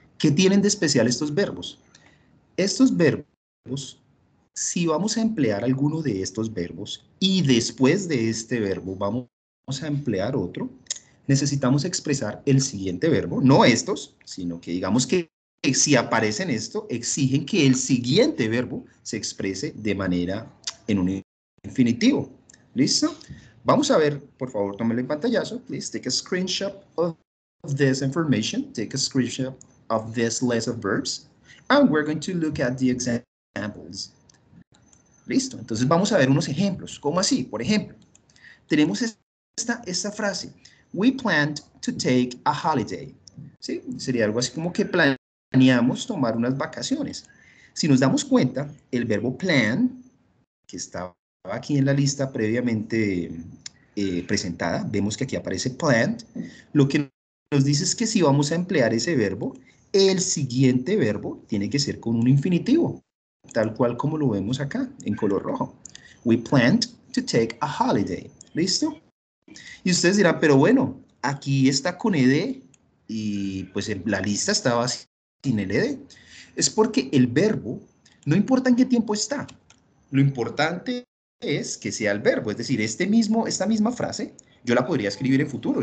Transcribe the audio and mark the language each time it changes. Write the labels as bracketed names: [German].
[Spanish] ¿Qué tienen de especial estos verbos? Estos verbos, si vamos a emplear alguno de estos verbos y después de este verbo vamos a emplear otro, necesitamos expresar el siguiente verbo, no estos, sino que digamos que si aparecen esto, exigen que el siguiente verbo se exprese de manera en un infinitivo. ¿Listo? Vamos a ver, por favor, tómenle el pantallazo. [English] Please take a screenshot of this information. Take a screenshot of this list of verbs. And we're going to look at the examples. [Spanish] Listo. Entonces vamos a ver unos ejemplos. ¿Cómo así? Por ejemplo, tenemos esta frase. [English] We planned to take a holiday. [Spanish] ¿Sí? Sería algo así como que planeamos tomar unas vacaciones. Si nos damos cuenta, el verbo plan, que estaba aquí en la lista previamente presentada, vemos que aquí aparece planned, lo que nos dice es que si vamos a emplear ese verbo, el siguiente verbo tiene que ser con un infinitivo, tal cual como lo vemos acá, en color rojo. [English] We planned to take a holiday. [Spanish] ¿Listo? Y ustedes dirán, pero bueno, aquí está con ed y pues en la lista estaba sin el ed. Es porque el verbo, no importa en qué tiempo está, lo importante es que sea el verbo, es decir, esta misma frase, yo la podría escribir en futuro.